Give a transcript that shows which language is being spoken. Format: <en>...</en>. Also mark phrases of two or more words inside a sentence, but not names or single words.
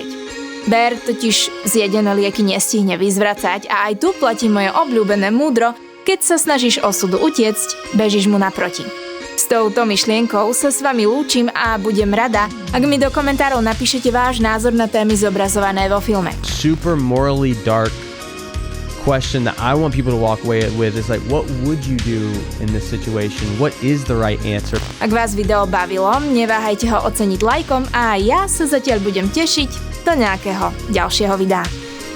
<sk>Bear totiž zjedené lieky nestihne vyzvracať a aj tu platí moje obľúbené múdro, keď sa snažíš osudu utiecť, bežíš mu naproti. S touto myšlienkou sa s vami lúčim a budem rada, ak mi do komentárov napíšete váš názor na témy zobrazované vo filme.</sk> <en>Super morally dark question that I want people to walk away with is like, what would you do in this situation? What is the right answer?</en> <sk>Ak vás video bavilo, neváhajte ho oceniť lajkom a ja sa zatiaľ budem tešiť do nejakého ďalšieho videa.</sk>